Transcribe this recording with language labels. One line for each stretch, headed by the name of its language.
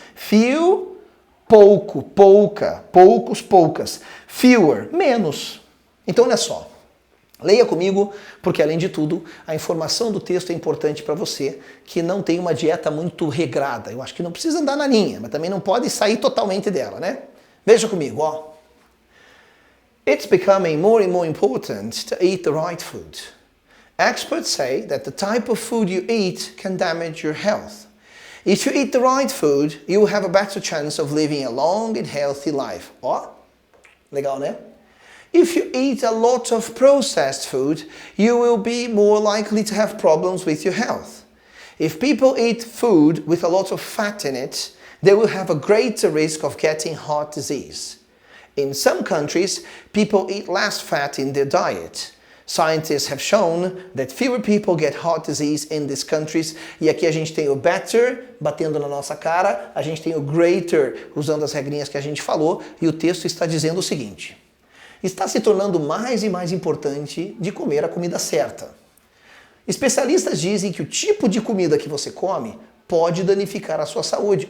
Portuguese: Few, pouco, pouca, poucos, poucas. Fewer, menos. Então, olha só. Leia comigo, porque além de tudo, a informação do texto é importante para você que não tem uma dieta muito regrada. Eu acho que não precisa andar na linha, mas também não pode sair totalmente dela, né? Veja comigo, ó.
English: It's becoming more and more important to eat the right food. Experts say that the type of food you eat can damage your health. If you eat the right food, you will have a better chance of living a long and healthy life.
Portuguese: Ó, legal, né?
English: If you eat a lot of processed food, you will be more likely to have problems with your health. If people eat food with a lot of fat in it, they will have a greater risk of getting heart disease. In some countries, people eat less fat in their diet. Scientists have shown that fewer people get heart disease in these countries.
Portuguese: E aqui a gente tem o better, batendo na nossa cara, a gente tem o greater, usando as regrinhas que a gente falou, e o texto está dizendo o seguinte: está se tornando mais e mais importante de comer a comida certa. Especialistas dizem que o tipo de comida que você come pode danificar a sua saúde.